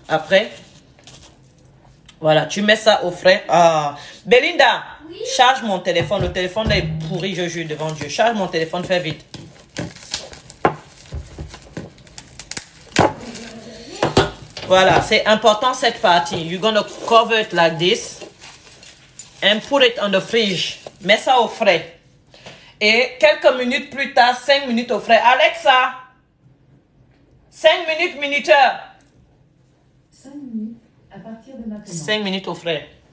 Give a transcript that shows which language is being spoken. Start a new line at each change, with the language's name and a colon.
French: Après, voilà, tu mets ça au frais. Ah, Belinda, oui? Charge mon téléphone. Le téléphone est pourri, je jure devant Dieu. Charge mon téléphone, fais vite. Voilà, c'est important cette partie.
English: You're gonna cover it like this and put it on the fridge.
French: Mets ça au frais. Et quelques minutes plus tard, 5 minutes au frais. Alexa, 5 minutes minuteur. 5 minutes à partir de maintenant. 5 minutes au frais.